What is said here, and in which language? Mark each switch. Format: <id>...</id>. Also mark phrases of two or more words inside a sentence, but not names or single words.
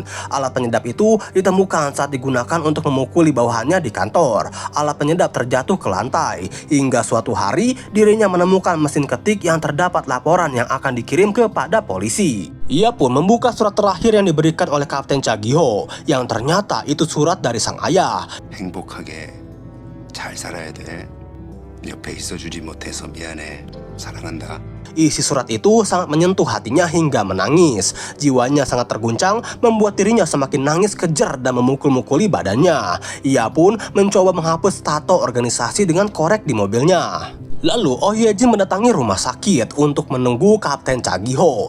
<id>Alat penyedap itu ditemukan saat digunakan untuk memukuli bawahannya di kantor. Alat penyedap terjatuh ke lantai. Hingga suatu hari dirinya menemukan mesin ketik yang terdapat laporan yang akan dikirim kepada polisi. Ia pun membuka surat terakhir yang diberikan oleh Kapten Cha Gi-ho, yang ternyata itu surat dari sang ayah.</id> <ko>행복하게 잘 살아야 돼. 옆에 있어주지 못해서 미안해. 사랑한다.</ko> <id>Isi surat itu sangat menyentuh hatinya hingga menangis. Jiwanya sangat terguncang, membuat dirinya semakin nangis kejer dan memukul-mukuli badannya. Ia pun mencoba menghapus tato organisasi dengan korek di mobilnya. Lalu Oh Ye-jin mendatangi rumah sakit untuk menunggu Kapten Cha Gi-ho.</id>